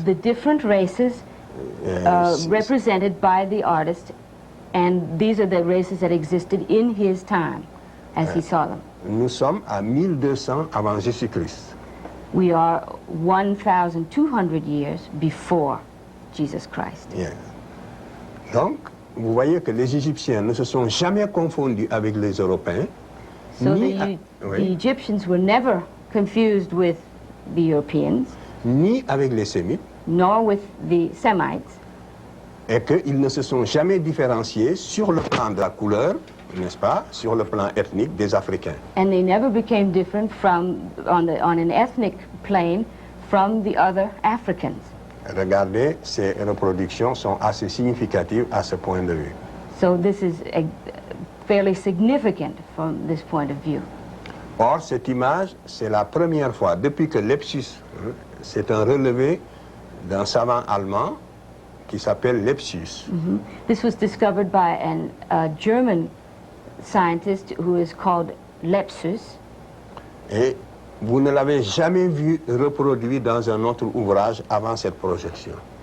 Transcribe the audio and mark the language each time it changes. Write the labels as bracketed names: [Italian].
[English] the different races represented by the artist, and these are the races that existed in his time as he saw them. [French] Nous sommes à 1200 avant Jésus-Christ. [English] We are 1,200 years before Jesus Christ. Yeah. [French] Donc, vous voyez que les Égyptiens ne se sont jamais confondus avec les Européens. [English] So the Egyptians were never confused with the Europeans, [French] ni avec les Sémites, [English] nor with the Semites, [French] et qu'ils ne se sont jamais différenciés sur le plan de la couleur, n'est-ce pas, sur le plan ethnique des Africains. [English] and they never became different on an ethnic plane from the other Africans. [French] Regardez, ces reproductions sont assez significatives à ce point de vue. [English] So this is fairly significant from this point of view. [French] Or, cette image, c'est la première fois, depuis que Lepsius, c'est un relevé d'un savant allemand qui s'appelle Lepsius. [English] This was discovered by a German scientist who is called Lepsius, [French] Et vous ne l'avez jamais vu reproduit dans un autre ouvrage avant cette projection.